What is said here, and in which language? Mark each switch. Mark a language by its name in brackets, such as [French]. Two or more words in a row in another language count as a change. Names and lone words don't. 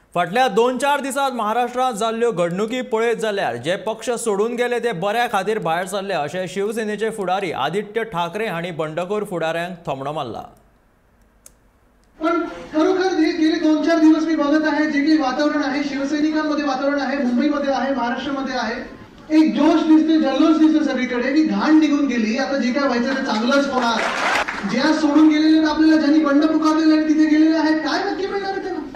[Konkani] फाटल्या 2-4 दिसांत महाराष्ट्रात जाल्ल्यो घडणुकी पळयत जाल्यार जे पक्ष सोडून गेले ते बऱ्या खातीर भायर सरले अशें शिवसेनेचे फुडारी आदित्य ठाकरे हांणी बंडखोर फुडाऱ्यांक थोमणो मारला। [Marathi] पण खरोखर गेले 2-4 दिवस मी बघत आहे जे काही वातावरण आहे शिवसैनिकांमध्ये वातावरण आहे मुंबईमध्ये आहे महाराष्ट्रामध्ये आहे एक जोश दिसते जल्लोष दिसते सगळीकडे की घाण निघून गेली आता जे काय व्हायचं ते चांगलंच होणार। ज्या सोडून गेलेले आपल्याला ज्यांनी बंड पुकारलेले आहेत तिथे गेलेले आहेत काय नक्की मिळणार आहे त्यांना?